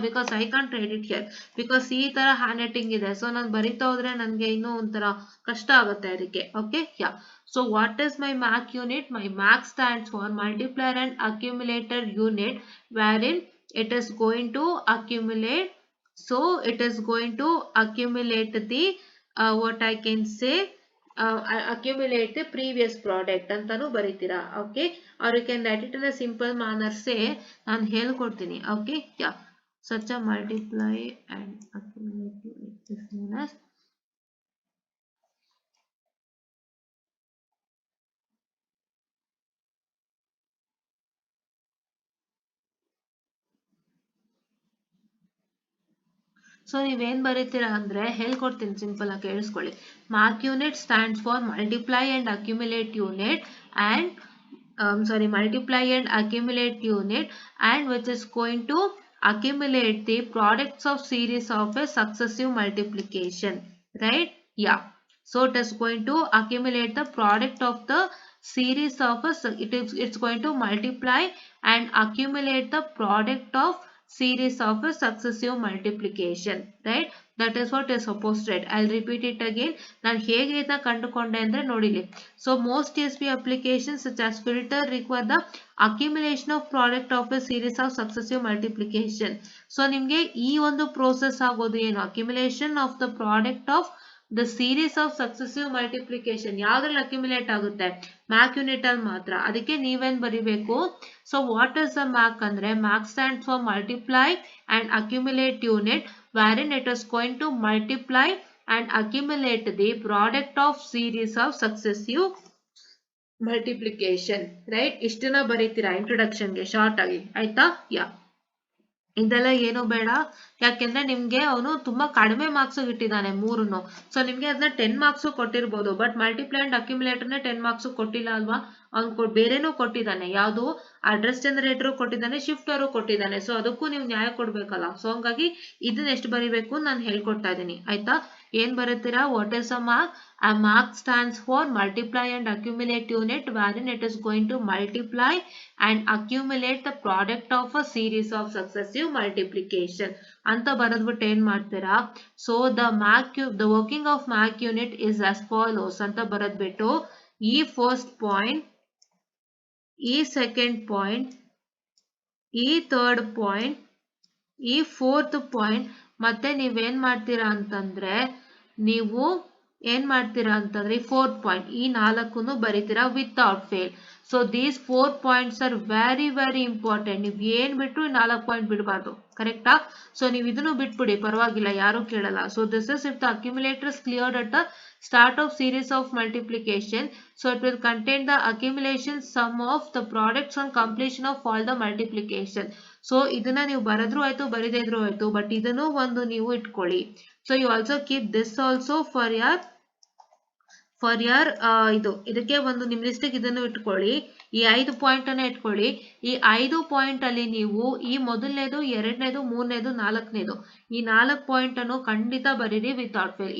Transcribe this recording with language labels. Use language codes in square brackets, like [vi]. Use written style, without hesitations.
[en] because I can't write it here, because [kn] ಈ ತರ [en] handwriting [kn] ಇದೆ. ಸೊ ನಾನು ಬರಿತಾ ಹೋದ್ರೆ ನನ್ಗೆ ಇನ್ನೂ ಒಂಥರ ಕಷ್ಟ ಆಗುತ್ತೆ ಅದಕ್ಕೆ. Okay, yeah. [en] So what is my MAC unit? My MAC stands for multiplier and accumulator unit, wherein it is going to accumulate. So it is going to accumulate the what I can say, accumulate the previous product [kn] ಅಂತಾನು ಬರೀತೀರಾ. [en] Okay, or you can write it in a simple manner. [kn] say ನಾನು ಹೇಳ್ಕೊಡ್ತೀನಿ. Okay, yeah. [en] such a multiply and accumulate is known as [kn] so ನೀವೇನ್ ಬರೀತೀರಾ ಅಂದ್ರೆ ಹೇಳ್ಕೊಡ್ತೀನಿ, simple ಆಗಿ ಕೇಳಿಸ್ಕೊಳ್ಳಿ. [en] Mark unit stands for multiply and accumulate unit and multiply and accumulate unit, and which is going to accumulate the products of series of a successive multiplication, right? Yeah. So it is going to accumulate the product of the series of it's going to multiply and accumulate the product of series of a successive multiplication, right? That is what is supposed to write. I'll repeat it again. [kn] ನಾನು ಹೇಗೆ ಇದನ್ನ ಕಂಡುಕೊಂಡೆ ಅಂದ್ರೆ ನೋಡಿಲಿ. [en] So most TSP applications such as filter require the accumulation of product of a series of successive multiplication. So [kn] ನಿಮ್ಗೆ ಈ ಒಂದು process ಆಗೋದು ಏನು, [en] accumulation of the product of the series of successive multiplication. [kn] ಯಾವ್ದ್ರಲ್ಲಿ ಅಕ್ಯುಮುಲೇಟ್ ಆಗುತ್ತೆ, ಮ್ಯಾಕ್ unit ಅಲ್ಲಿ ಮಾತ್ರ. ಅದಕ್ಕೆ ನೀವೇನ್ ಬರಿಬೇಕು, [en] So what is the MAC ಅಂದ್ರೆ MAC stands for multiply and accumulate unit, wherein it is going to multiply and accumulate the product of series of successive multiplication, right? [kn] ಇಷ್ಟನ್ನ ಬರೀತೀರಾ ಇಂಟ್ರೊಡಕ್ಷನ್ಗೆ short ಆಗಿ, ಆಯ್ತಾ? ಯಾ. ಇದೆಲ್ಲ ಏನು ಬೇಡ, ಯಾಕೆಂದ್ರೆ ನಿಮ್ಗೆ ಅವನು ತುಂಬಾ ಕಡಿಮೆ ಮಾರ್ಕ್ಸ್ ಇಟ್ಟಿದ್ದಾನೆ ಮೂರನ್ನು. ಸೊ ನಿಮ್ಗೆ ಅದನ್ನ 10 marks ಕೊಟ್ಟಿರ್ಬೋದು, but multiply and ಅಕ್ಯುಮುಲೇಟರ್ನೇ 10 marks ಕೊಟ್ಟಿಲ್ಲ ಅಲ್ವಾ. ಅವ್ನು ಬೇರೆನೂ ಕೊಟ್ಟಿದ್ದಾನೆ, ಯಾವುದು ಅಡ್ರೆಸ್ ಜನರೇಟರ್ ಕೊಟ್ಟಿದ್ದಾನೆ, ಶಿಫ್ಟರು ಕೊಟ್ಟಿದ್ದಾನೆ. ಸೊ ಅದಕ್ಕೂ ನೀವು ನ್ಯಾಯ ಕೊಡ್ಬೇಕಲ್ಲ. ಸೊ ಹಂಗಾಗಿ ಇದನ್ನ ಎಷ್ಟು ಬರಿಬೇಕು ನಾನು ಹೇಳ್ಕೊಡ್ತಾ ಇದ್ದೀನಿ, ಆಯ್ತಾ? ಏನ್ ಬರುತ್ತೀರಾ? [en] What is a mark? A mark stands for multiply and accumulate unit, wherein it is going to multiply and accumulate the product of a series of successive multiplication [kn] ಅಂತ ಬರೆದ್ಬಿಟ್ಟು ಏನ್ ಮಾಡ್ತೀರಾ? [en] So the working of mark unit is as follows ಅಂತ ಬರೆದ್ಬಿಟ್ಟು ಈ first point, ಈ second point, ಈ third point, ಈ fourth point [kn] ಮತ್ತೆ ನೀವೇನ್ ಮಾಡ್ತೀರಾ ಅಂತಂದ್ರೆ ನೀವು ಏನ್ ಮಾಡ್ತೀರಾ ಅಂತಂದ್ರೆ ಫೋರ್ತ್ ಪಾಯಿಂಟ್ ಈ ನಾಲ್ಕನ್ನು ಬರೀತೀರಾ [en] Without fail. So these 4 points are very very important. [kn] ನೀವು ಏನ್ ಬಿಟ್ರು 4 ಪಾಯಿಂಟ್ ಬಿಡಬಾರ್ದು, ಕರೆಕ್ಟಾ? ಸೊ ನೀವು ಇದನ್ನು ಬಿಟ್ಬಿಡಿ, ಪರವಾಗಿಲ್ಲ, ಯಾರು ಕೇಳಲ್ಲ. [en] So this is if the accumulator is cleared at the start of series of multiplication, so it will contain the accumulation sum of the products on completion of all the multiplication. [kn] So ಇದನ್ನ ನೀವು ಬರೆದ್ರು ಆಯ್ತು, ಬರೀದೇ ಇದ್ರು ಆಯ್ತು, but ಇದನ್ನು ಒಂದು ನೀವು ಇಟ್ಕೊಳ್ಳಿ. [en] so you also keep this also for your [kn] ಇದಕ್ಕೆ ಒಂದು ನಿಮ್ ಲಿಸ್ಟಿಗೆ ಇದನ್ನು ಇಟ್ಕೊಳ್ಳಿ. ಈ 5 ಪಾಯಿಂಟ್ ಅನ್ನ ಇಟ್ಕೊಳ್ಳಿ. ಈ 5 ಪಾಯಿಂಟ್ ಅಲ್ಲಿ ನೀವು ಈ ಮೊದಲನೇದು, ಎರಡನೇದು, ಮೂರನೇದು, ನಾಲ್ಕನೇದು ಈ 4 ಪಾಯಿಂಟ್ ಅನ್ನು ಖಂಡಿತ ಬರೀರಿ ವಿತೌಟ್ ಫೇಲ್.